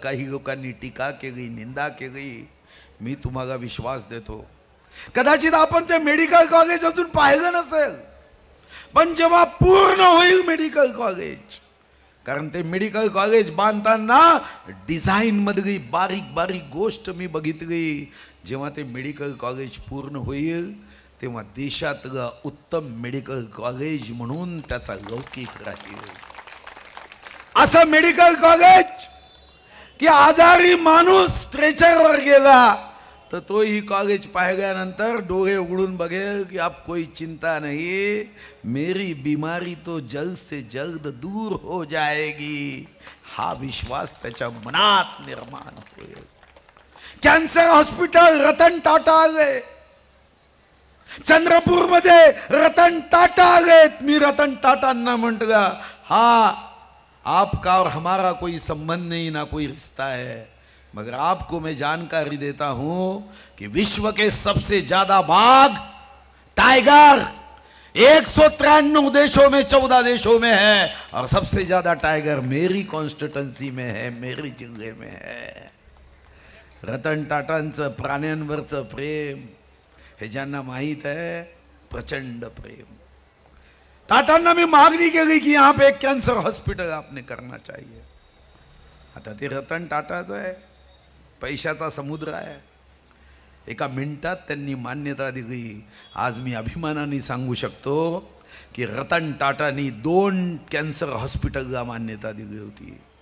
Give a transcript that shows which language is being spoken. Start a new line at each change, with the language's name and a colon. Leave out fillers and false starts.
Marathi: काही लोकांनी टीका केली, निंदा केली. मी तुम्हाला विश्वास देतो, कदाचित आपण ते मेडिकल कॉलेज अजून पाहिलं नसेल, पण जेव्हा पूर्ण होईल मेडिकल कॉलेज, कारण ते मेडिकल कॉलेज बांधताना डिझाईन मधली बारीक बारीक गोष्ट मी बघितली. जेव्हा ते मेडिकल कॉलेज पूर्ण होईल तेव्हा देशातलं उत्तम मेडिकल कॉलेज म्हणून त्याचा लौकिक राहील. असं मेडिकल कॉलेज की आजारी माणूस स्ट्रेचरवर गेला तर तोही कॉलेज पाहिल्यानंतर डोळे उघडून बघेल की
Hindi: अब कोई चिंता नहीं, मेरी बीमारी तो जल्द से जल्द दूर हो जाएगी.
Marathi: हा विश्वास त्याच्या मनात निर्माण होईल. कॅन्सर हॉस्पिटल रतन टाटा आले, चंद्रपूरमध्ये रतन टाटा आलेत. मी रतन टाटांना म्हटलं, हा
Hindi: आपका और हमारा कोई संबंध नहीं, ना कोई रिश्ता है, मगर आपको मैं जानकारी देता हूं कि विश्व के सबसे ज्यादा बाघ, टाइगर 193 देशों में 14 देशों में है, और सबसे ज्यादा टाइगर मेरी कॉन्स्टिट्युएंसी में है, मेरी जिल्हे में है.
Marathi: रतन टाटांचं प्राण्यांवरचं प्रेम हे ज्यांना माहित आहे, प्रचंड प्रेम. टाटांना मी मागणी केली की
Hindi: यहाँ पे एक कैंसर हॉस्पिटल आपने करना चाहिए.
Marathi: आता ते रतन टाटाचं आहे, पैशाचा समुद्र आहे. एका मिनिटात त्यांनी मान्यता दिली. आज मी अभिमानाने सांगू शकतो की रतन टाटांनी 2 कॅन्सर हॉस्पिटलला मान्यता दिली होती.